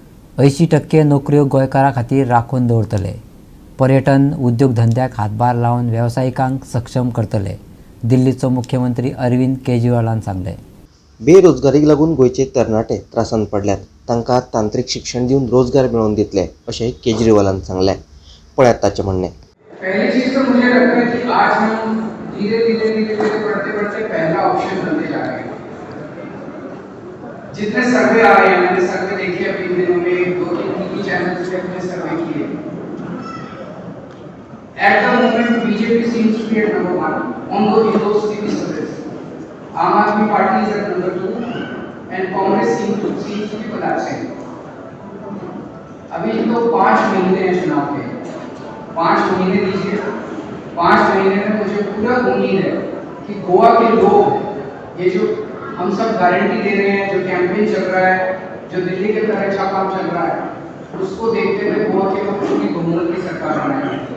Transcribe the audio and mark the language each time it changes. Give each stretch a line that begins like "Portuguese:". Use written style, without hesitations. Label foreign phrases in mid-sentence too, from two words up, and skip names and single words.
Konkani: 80% नोकऱ्यो गोंयकारां खातीर राखून दवरतले. पर्यटन उद्योग धंद्याक हातभार लावन वेवसायिकांक सक्षम करतले. दिल्लीचो मुख्यमंत्री अरविंद केजरीवालान सांगले. बेरोजगारीक लागून गोंयचे तरणाटे त्रासांत पडल्यात. तांकां तांत्रीक शिक्षण दिवन रोजगार मेळोवन दितले अशें केजरीवालान सांगलें. पळयात ताचें म्हणणें.
Hindi: पहली चीज तो मुझे लगता है कि आज हम धीरे धीरे बढ़ते बढ़ते पहला ऑप्शन बनते जा रहे हैं। जितने सर्वे आ रहे हैं, मैंने सर्वे देखे अभी दिनों में 2-3
English: TV channel
Hindi: पे अपने सर्वे किए।
English: at the moment BJP seems to be at number 1 on those TV surveys. आम आदमी पार्टी is at number 2 and Congress seems to be collapsing।
Hindi: अभी तो 5 महीने हैं चुनाव के, 5 महीने दीजिए। 5 महीने में मुझे पूरा उम्मीद है कि गोवा के लोग ये जो हम सब गारंटी दे रहे हैं, जो कैंपेन चल रहा है, जो दिल्ली के तरह अच्छा काम चल रहा है, उसको देखते हुए गोवा के लोग पूरी बहुमत की सरकार बनाएंगे।